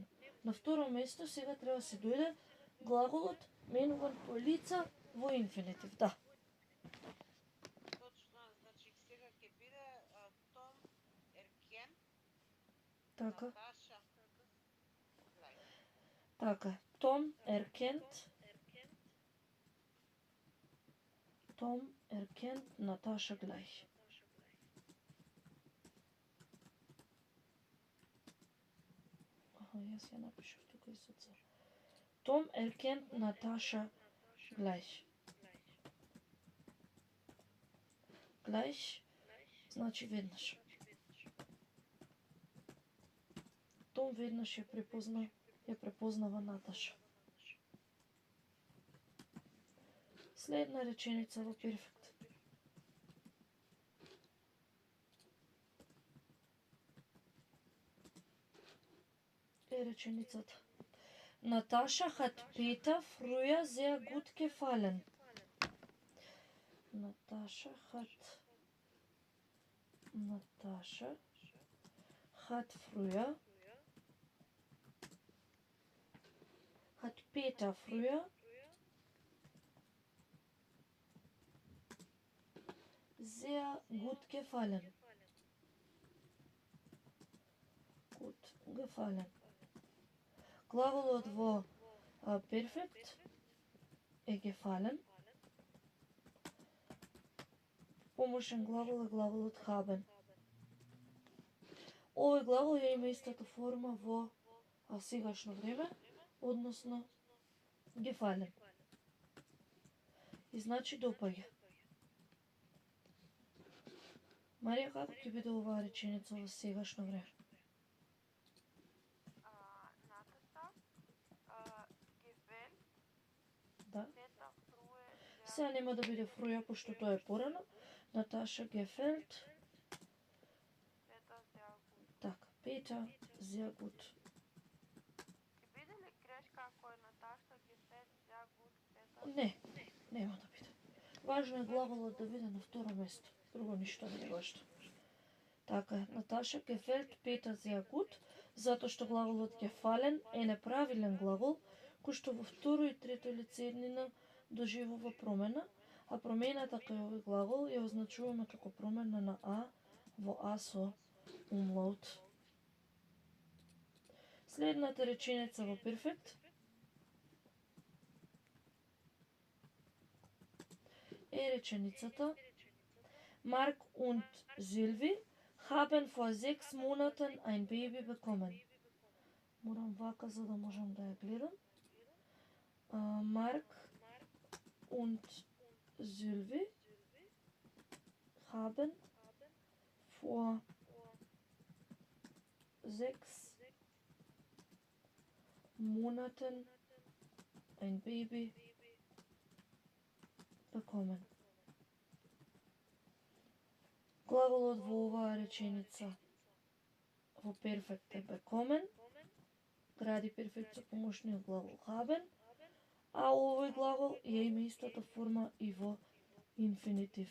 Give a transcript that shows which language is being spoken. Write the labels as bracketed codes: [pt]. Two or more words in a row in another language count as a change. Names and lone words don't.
[mk] На второ место сега треба се дојде глаголот менуван по лица во инфинитив, да. Точно, значи сега ќе биде Том Еркен. Така. Наташа. Така. [de] Tom erkennt Natascha gleich. [mk] Јас ја напишав тука и со цел. [de] Tom erkennt Natascha gleich. [mk] Gleich значи веднаш. Том веднаш ја препознава Наташа. Следна реченица во перфект. Е реченицата. [de] Natascha hat Peter früher sehr gut gefallen. Natascha hat Peter früher sehr gut gefallen. [mk] Глаголот во перфект е gefallen. Помошен глагол е глаголот haben. Овој глагол ја има истата форма во а сегашно време, односно gefallen. И значи допаѓа. Марија, како ќе биде оваа реченица во сегашно време? Наташа, [de] gefällt, [mk] Да. [de] Peter früher sehr [mk] Сега нема да биде фруја, пошто тоа е порано. [de] Наташа gefällt, Peter sehr gut. така, Петер, sehr gut. [mk] Ќе биде ли грешка ако е Наташа [de] gefällt sehr gut Peter? [mk] Не, нема да биде. Важно е глаголот да биде на второ место. Друго ништо не е важно. Така е, Наташа [de] gefällt Peter sehr gut, [mk] затоа што глаголот gefallen е неправилен глагол, кој што во второ и трето лице еднина доживува промена, а промената кај овој глагол ја означуваме како промена на а во а со умлаут. Следната реченица во перфект е реченицата [de] Mark und Sylvie haben vor 6 Monaten ein Baby bekommen. [mk] Морам вака за да можам да ја гледам. Mark und Sylvie haben vor 6 Monaten ein Baby bekommen. Глаголот во оваа реченица во перфект е bekommen, гради перфект со помошниот глагол haben, а овој глагол ја има истата форма и во инфинитив.